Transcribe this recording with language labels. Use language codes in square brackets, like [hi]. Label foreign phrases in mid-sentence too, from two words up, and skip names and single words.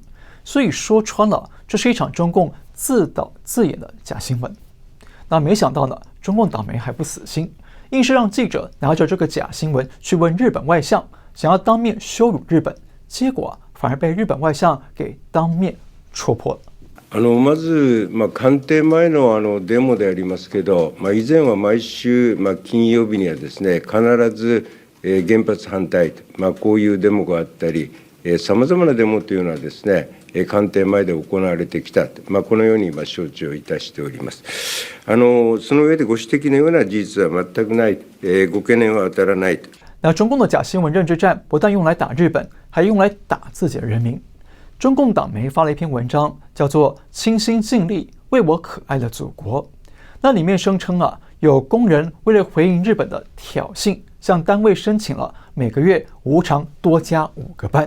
[zh] 所以说穿了，这是一场中共自导自演的假新闻。那没想到呢，中共党媒还不死心，硬是让记者拿着这个假新闻去问日本外相，想要当面羞辱日本，结果反而被日本外相给当面戳破了。 [ja] まず、官邸前のデモでありますけど、以前は毎週、金曜日にはですね、必ず、原発反対と、こういうデモがあったり、さまざまなデモというのはですね、官邸前で行われてきたと、このように承知をいたしております。その上でご指摘のような事実は全くない、ご懸念は当たらないと。 [zh] 那中共的假新闻认知战不但用来打日本，还用来打自己的人民。中共党媒发了一篇文章，叫做《倾心尽力为我可爱的祖国》。那里面声称有工人为了回应日本的挑衅，向单位申请了每个月无偿多加5个班。